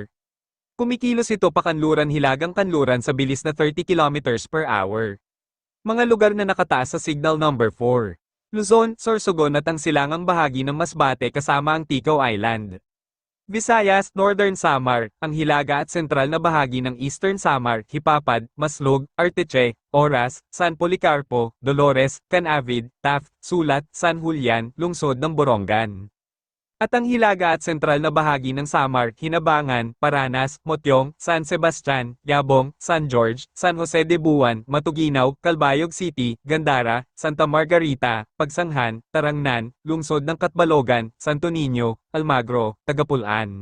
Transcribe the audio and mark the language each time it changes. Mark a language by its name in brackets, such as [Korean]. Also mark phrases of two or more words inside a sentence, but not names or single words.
[Filipino] Kumikilos ito pakanluran hilagang kanluran sa bilis na 30 [English] kilometers per hour. [Filipino] Mga lugar na nakataas sa [English] signal number [Filipino] 4. Luzon, Sorsogon at ang silangang bahagi ng Masbate kasama ang Ticao Island. Visayas, Northern Samar, ang hilaga at sentral na bahagi ng Eastern Samar, Hipapad, Maslog, Arteche, Oras, San Policarpo, Dolores, Canavid, Taft, Sulat, San Julian, lungsod ng Borongan. At ang hilaga at sentral na bahagi ng Samar, Hinabangan, Paranas, Motyong, San Sebastian, Yabong, San George, San Jose de Buwan, Matuginaw, Calbayog City, Gandara, Santa Margarita, Pagsanghan, Tarangnan, lungsod ng Catbalogan, Santo Niño, Almagro, Tagapulan.